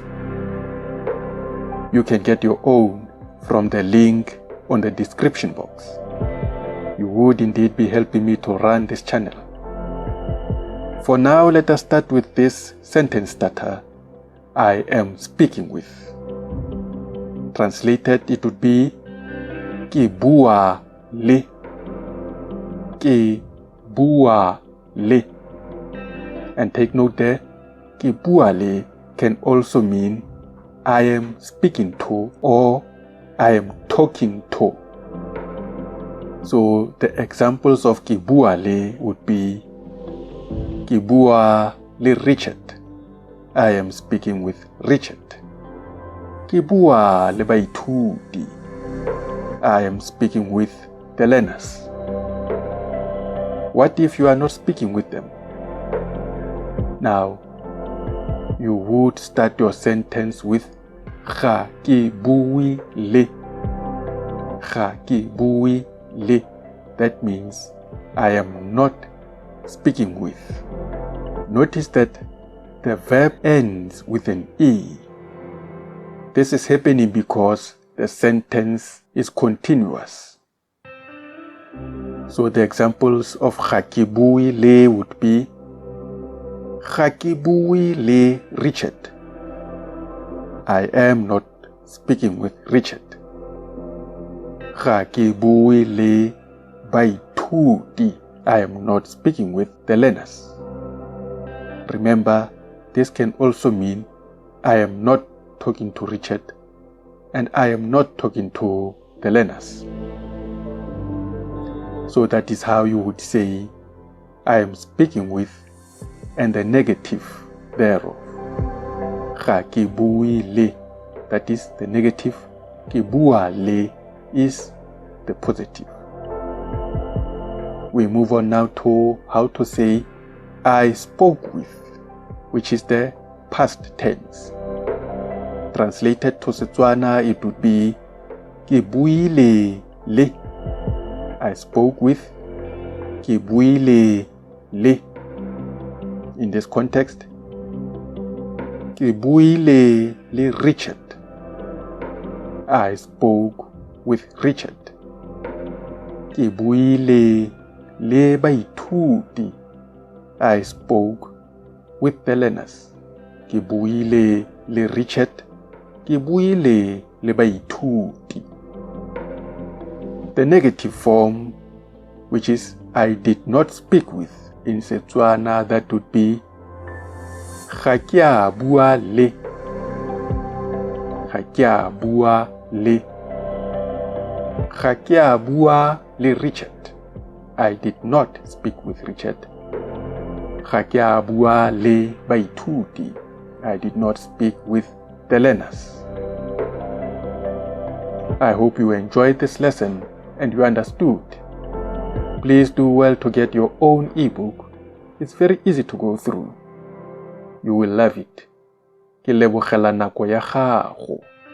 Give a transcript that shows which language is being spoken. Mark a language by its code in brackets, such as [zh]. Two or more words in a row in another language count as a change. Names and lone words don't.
[en] You can get your own from the link on the description box. You would indeed be helping me to run this channel. For now, let us start with this sentence starter, I am speaking with. Translated, it would be [tn] Ke bua le. Ke bua le. [en] And take note there, [tn] Ke bua le [en] can also mean I am speaking to or I am talking to. So the examples of [tn] Ke bua le [en] would be [tn] Ke bua le Richard. [en] I am speaking with Richard. [tn] Ke bua le baithuti. [en] I am speaking with the learners. What if you are not speaking with them? Now, you would start your sentence with [tn] Ga ke bui le. Ga ke bui le. [en] That means I am not speaking with. Notice that the verb ends with an E. This is happening because the sentence is continuous. So the examples of [tn] Ga ke bui le [en] would be [tn] Ga ke bui le Richard. [en] I am not speaking with Richard. [tn] Ga ke bui le baithuti. [en] I am not speaking with the learners. Remember, this can also mean I am not talking to Richard and I am not talking to the learners. So that is how you would say I am speaking with and the negative thereof. [tn] Ga ke bui le, [en] that is the negative. [tn] Ke bua le [en] is the positive. We move on now to how to say I spoke with, which is the past tense. Translated to Setswana, it would be [tn] Ke buile le. [en] I spoke with. [tn] Ke buile le. [en] In this context, [tn] Ke buile le Richard. [en] I spoke with Richard. [tn] Ke buile le baithuti. [en] I spoke with the learners. [tn] Ke buile le Richard. Ke buile le baithuti. [en] The negative form, which is I did not speak with, in Setswana that would be [tn] Ga ke a bua le. Ga ke a bua le. Ga ke a bua le Richard. [en] I did not speak with Richard. [tn] Ga ke a bua le baithuti. [en] I did not speak with the learners. I hope you enjoyed this lesson and you understood. Please do well to get your own ebook. It's very easy to go through. You will love it. [tn] Ke lebogela nako ya gago.